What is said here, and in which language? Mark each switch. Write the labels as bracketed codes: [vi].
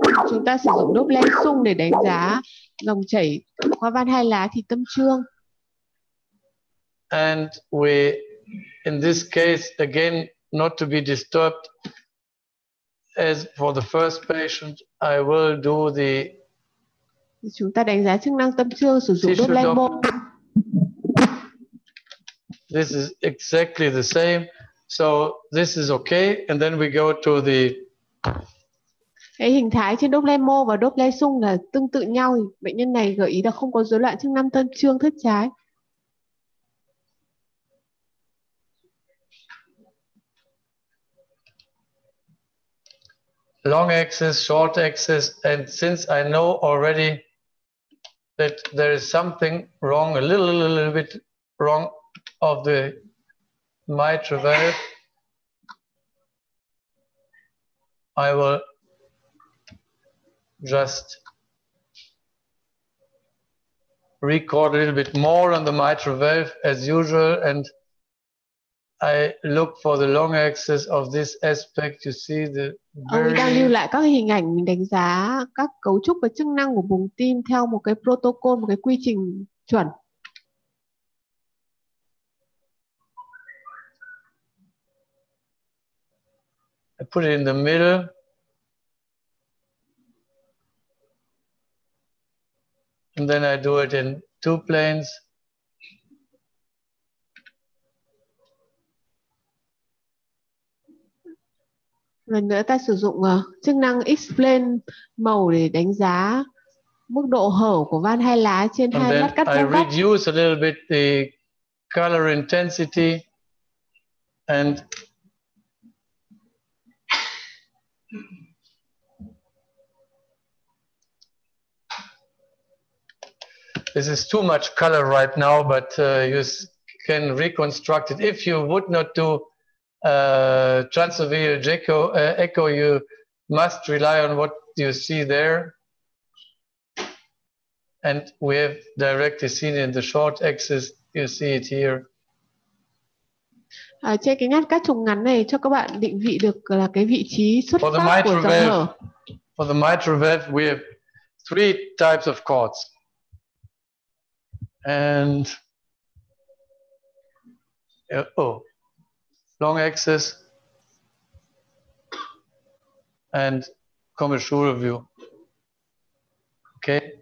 [vi] Chúng ta sử dụng Doppler xung để đánh giá dòng chảy qua van hai lá thì tâm trương. [en] And in this case, again, not to be disturbed, as for the first patient, I will do [vi] Chúng ta đánh giá chức năng tâm trương sử dụng Doppler mô. [en] This is exactly the same, so this is okay, and then we go to the. [vi] Cái hình thái trên Doppler mô và Doppler xung là tương tự nhau, thì bệnh nhân này gợi ý là không có rối loạn chức năng tâm trương thất trái. [en] Long axis, short axis, and since I know already that there is something wrong, a little bit wrong of the mitral valve, I will just record a little bit more on the mitral valve as usual, and I look for the long axis of this aspect. You see the [vi] Ông đang lưu lại các hình ảnh mình đánh giá các cấu trúc và chức năng của buồng tim theo một cái protocol, một cái quy trình chuẩn. [en] I put it in the middle. And then I do it in 2 planes. [vi] Lần nữa ta sử dụng chức năng X-plane màu để đánh giá mức độ hở của van hai lá trên hai lát cắt [en] I [vi] vuông góc. [en] reduce a little bit the color intensity and this is too much color right now, but you can reconstruct it. If you would not do transovascular echo, you must rely on what you see there. And we have directly seen in the short axis, you see it here. [vi] Trên cái ngắt cắt trùng ngắn này cho các bạn định vị được là cái vị trí xuất phát của dòng hở. [en] For the mitral valve, we have 3 types of chords. And long axis and commissural view. Okay.